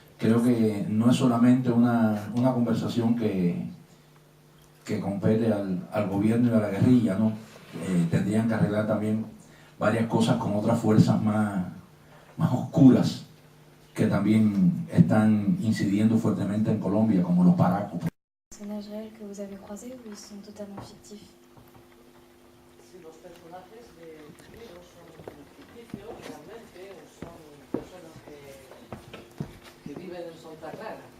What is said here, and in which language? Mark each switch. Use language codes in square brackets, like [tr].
[es] Creo que no es solamente una conversación que compete al gobierno y a la guerrilla, ¿no? Tendrían que arreglar también varias cosas con otras fuerzas más oscuras que también están incidiendo fuertemente en Colombia, como los paracos. [fr] Personnages réels que vous avez croisés ou ils sont totalement fictifs? [es] Si los personajes de libros son ficticios, realmente, o son personas que viven en Santa Clara.